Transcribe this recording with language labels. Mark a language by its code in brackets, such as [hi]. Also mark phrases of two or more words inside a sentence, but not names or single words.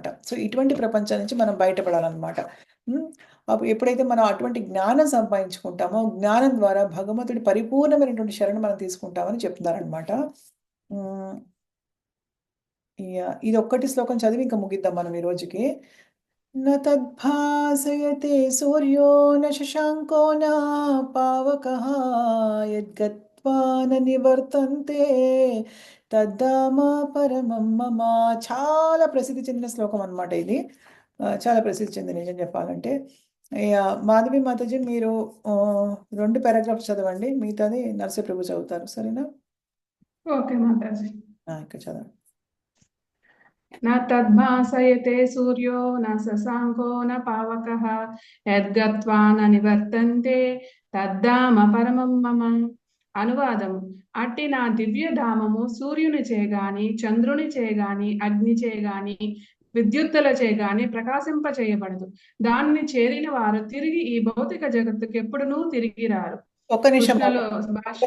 [te] సో ఇటువంటి ప్రపంచం నుంచి మనం బయటపడాలన్నమాట. అప్పుడు ఎప్పుడైతే మనం అటువంటి జ్ఞానం సంపాదించుకుంటామో, జ్ఞానం ద్వారా భగవంతుడి పరిపూర్ణమైనటువంటి శరణు మనం తీసుకుంటామని చెప్తున్నారనమాట. ఇది ఒక్కటి శ్లోకం చదివి ఇంకా ముగిద్దాం మనం ఈ రోజుకి. [sa] न तद्भासयते सूर्यो न शशाङ्को न पावकः यद्गत्वा न निवर्तन्ते తద్ధామ పరమం మమ. [te] చాలా ప్రసిద్ధి చెందిన శ్లోకం అన్నమాట ఇది. చాలా ప్రసిద్ధి చెందిన, నిజం చెప్పాలంటే. మాధవి మాతాజీ మీరు 2 పారాగ్రాఫ్స్ చదవండి, మిగతాది నరసింహప్రభు చదువుతారు, సరేనా? ఓకే మాతాజీ. ఇక్కడ చదవండి. [sa] न तद्भासयते सूर्यो न शशाङ्को न पावकः यद्गत्वा न निवर्तन्ते తద్ధామ పరమం మమ. [te] అనువాదము: అట్టి నా దివ్య ధామము సూర్యుని చేగాని, చంద్రుని చేగాని, అగ్ని చేగాని, విద్యుత్తుల చేగాని ప్రకాశింప చేయబడదు. దానిని చేరిన వారు తిరిగి ఈ భౌతిక జగత్తుకు ఎప్పుడునూ తిరిగి రారు. ఒక్క నిమిషం, భాష్యం.